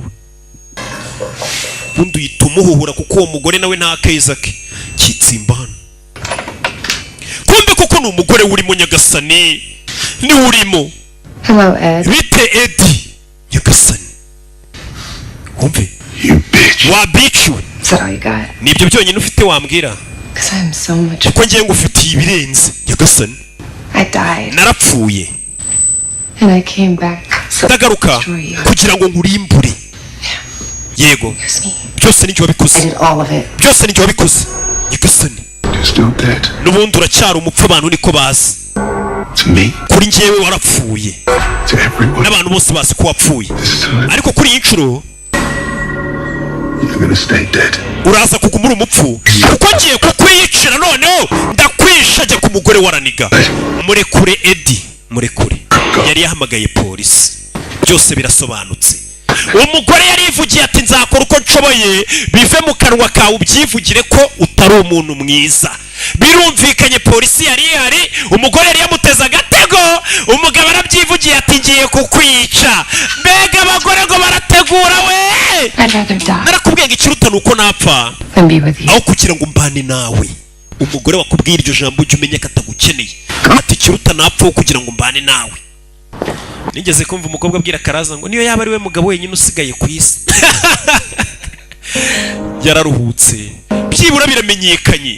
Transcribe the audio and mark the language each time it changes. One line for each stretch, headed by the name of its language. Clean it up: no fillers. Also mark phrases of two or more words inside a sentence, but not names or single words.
Kinyarwanda: Ubundi uhita umuhuhura kuko uwo mugore nawe nta keza ke kitsimba hano. Kumbe kuko ni umugore urimo Nyagasani, ni urimo.
English: Hello, Ed.
Kinyarwanda: Bite Edi? Nyagasani, umve wa bitch we.
English: Is that all you got?
Kinyarwanda: Nibyo byonyine ufite wambwira?
English: Because I'm so much.
Kinyarwanda: Kuko ngiye ngufitiye ibirenze Nyagasani.
English: I died.
Kinyarwanda: Narapfuye
English: And I came back.
Kinyarwanda: ndagaruka kugira ngo nkurimbure. Yego, byose ni cyo wabikoze.
English: I did all of it.
Kinyarwanda: Byose ni cyo wabikoze Nyagasani.
English: You're still dead.
Kinyarwanda: N'ubundi uracyari umupfu, abantu niko bazi.
English: To me.
Kinyarwanda: Kuri njyewe warapfuye,
English: To everyone.
Kinyarwanda: n'abantu bose bazi ko wapfuye. Ariko kuri iyi nshuro
English: You're gonna stay dead.
Kinyarwanda: uraza kugumura umupfu, kuko ngiye kukwiyicira noneho ndakwisha. Ajya ku mugore waraniga. Murekure Edi, murekure. Yari yahamagaye polisi, byose birasobanutse. Umugore yarivugiye ati nzakora uko nshoboye bive mu kanwa kawe, ubyivugire ko utari umuntu mwiza. Birumvikanye, polisi yari ihari, umugore yari yamuteze agatego, umugabo arabyivugiye ati ngiye kukwica. Mbega abagore ngo barategura we.
English: I'd rather die
Kinyarwanda: Narakubwiye ngo ikiruta nuko napfa
English: than be with you.
Kinyarwanda: aho kugira ngo mbane nawe. Umugore wakubwiye iryo jambo ujye umenya ko atagukeneye, ati ikiruta napfa aho kugira ngo mbane nawe. Nigeze kumva umukobwa abwira Karaza ngo niyo yaba ari we mugabo wenyine usigaye ku isi. Yararuhutse, byibura biramenyekanye.